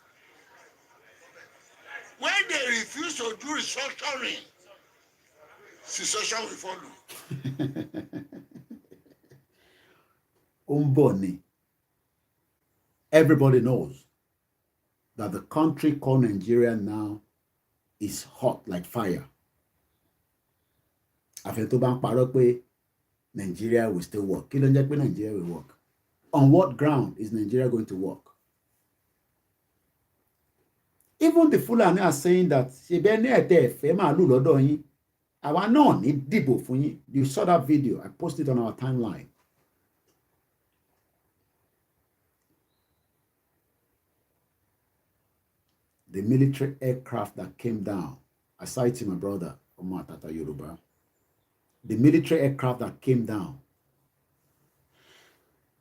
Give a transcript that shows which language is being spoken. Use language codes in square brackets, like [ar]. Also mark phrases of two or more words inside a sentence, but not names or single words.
[en] When they refuse to do restructuring, secession will follow. Umboni. Everybody knows that the country called Nigeria now is hot like fire. [yo] Àfẹ́ tó bá ń parọ́ pé Nigeria [en] will still work. [yo] Kí ló ń jẹ́ pé Nigeria [en] will work? On what ground is Nigeria going to work? Even the Fulani are saying that [yo] ṣebí ní ẹ̀tẹ́ ẹ̀fẹ́ màálù lọ́dọ̀ yín. Àwa náà ní dìbò fún yín. [en] You saw that video. I posted on our timeline. The military aircraft that came down. I cited my brother, Omar Tata Yoruba. The military aircraft that came down.